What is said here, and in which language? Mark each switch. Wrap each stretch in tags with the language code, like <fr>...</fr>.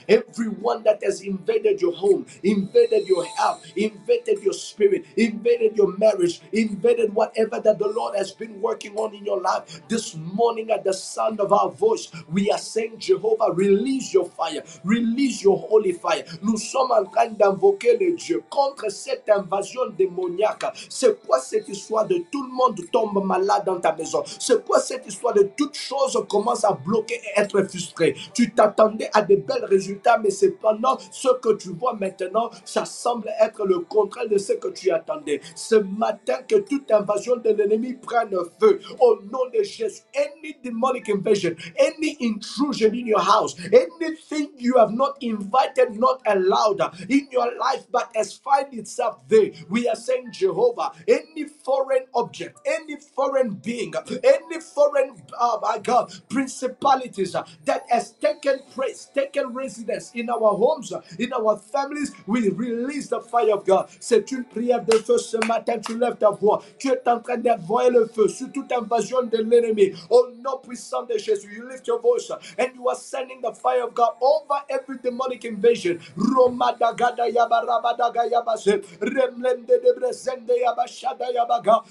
<en>Everyone that has invaded your home, invaded your health, invaded your spirit, invaded your marriage, invaded whatever that the Lord has been working on in your life, this morning at the sound of our voice, we are saying, Jehovah, release your fire, release your holy fire.</en> <fr>Nous sommes en train d'invoquer le Dieu contre cette invasion démoniaque. C'est quoi cette histoire de tout le monde tombe malade dans ta maison? C'est quoi cette histoire de toutes choses commencent à bloquer et être frustrées? Tu t'attendais à de belles résultats, mais cependant, ce que tu vois maintenant, ça semble être le contraire de ce que tu attendais. Ce matin, que toute invasion de l'ennemi prenne feu. Au nom de Jésus,</fr> <en>any demonic invasion, any intrusion in your house, anything you have not invited, not allowed in your life, but has find itself there, we are saying, Jehovah, any foreign object, any foreign being, any foreign, my God, principalities that has taken place, taken residence in our homes, in our families, we release the fire of God.</en> <fr>C'est une prière de feu ce matin. Tu lèves ta voix. Tu es en train d'envoyer le feu sur toute invasion de l'ennemi. Au nom puissant de Jésus,</fr> <en>you lift your voice and you are sending the fire of God over every demonic invasion. Roma da gada yaba rabada yaba se remlende de brezende yaba shada yaba ga.</en>